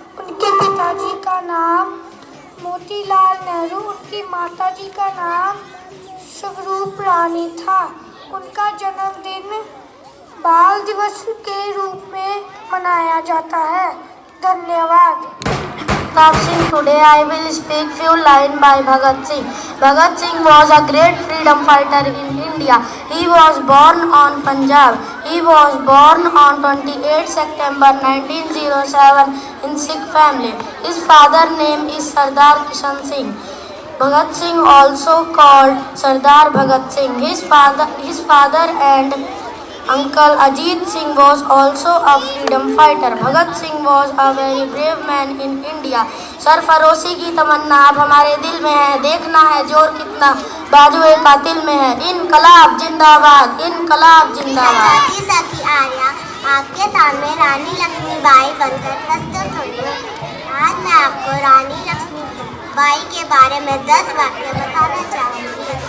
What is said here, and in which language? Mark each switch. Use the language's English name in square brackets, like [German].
[Hindi] उनके पिताजी का नाम मोतीलाल नेहरू, उनकी माताजी का नाम स्वरूप रानी था। उनका जन्मदिन बाल दिवस के रूप में मनाया जाता है। धन्यवाद। [English] Today I will speak few lines by Bhagat Singh. Bhagat Singh was a great freedom fighter in India. He was born on Punjab. He was born on 28 September 1907 in Sikh family. His father name is Sardar Kishan Singh. Bhagat Singh also called Sardar Bhagat Singh. His father and uncle Ajit Singh was also a freedom fighter. Bhagat Singh was a very brave man in India. [Hindi] सरफरोशी की तमन्ना अब हमारे दिल में है, देखना है जोर कितना बाजुए कातिल में है। इनकलाब जिंदाबाद, इनकलाब जिंदाबाद। सखी सखी आर्या आपके सामने रानी लक्ष्मीबाई बनकर प्रस्तुत हुई हूँ। आज मैं आपको रानी लक्ष्मीबाई के बारे में 10 वाक्य बताना चाहूँगी।